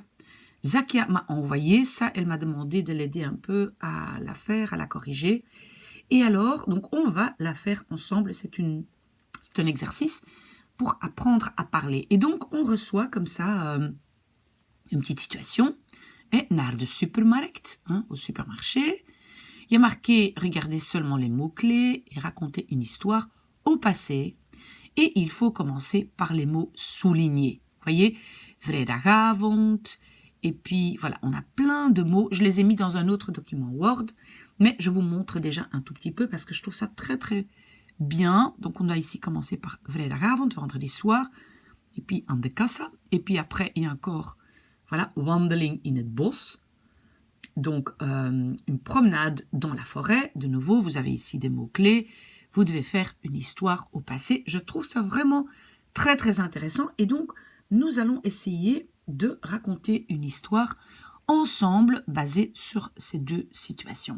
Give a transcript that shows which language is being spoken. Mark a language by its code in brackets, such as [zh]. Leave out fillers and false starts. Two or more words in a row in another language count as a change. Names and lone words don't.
[fr] Zakia m'a envoyé ça, elle m'a demandé de l'aider un peu à la faire, à la corriger. Et alors, donc on va la faire ensemble, c'est un exercice pour apprendre à parler. Et donc, on reçoit comme ça une petite situation. [nl] Et naar de supermarkt, [fr] au supermarché. Il y a marqué, regardez seulement les mots-clés et raconter une histoire au passé. Et il faut commencer par les mots soulignés. Vous voyez, vrijdagavond. Et puis, voilà, on a plein de mots. Je les ai mis dans un autre document Word. Mais je vous montre déjà un tout petit peu parce que je trouve ça très, très bien. Donc, on a ici commencé par vrijdagavond, vendredi soir. Et puis, [nl] aan de kassa. [fr] Et puis après, il y a encore, voilà, [nl] wandeling in het bos. [fr] Donc, une promenade dans la forêt. De nouveau, vous avez ici des mots-clés. Vous devez faire une histoire au passé. Je trouve ça vraiment très, très intéressant. Et donc, nous allons essayer de raconter une histoire ensemble basée sur ces deux situations.